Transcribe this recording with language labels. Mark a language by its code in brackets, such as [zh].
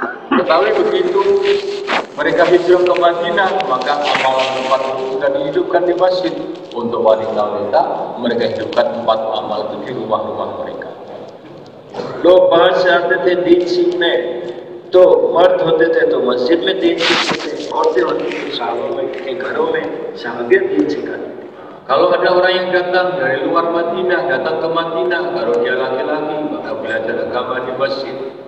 [id] Tetapi begitu mereka hijrah ke Madinah, maka amalan tempat itu sudah dihidupkan di masjid. Untuk wanita-wanita, mereka hidupkan tempat amal itu di rumah-rumah mereka. [hi] लोग बाहर से आते थे दीन सीखने, तो मर्द होते थे तो मस्जिद में दीन सीखते थे, औरतें होती थी साहबा के घरों में साहबियत दीन सिखाती. [id] Kalau ada orang yang datang dari luar Madinah, datang ke Madinah, kalau dia laki-laki maka belajar agama di masjid.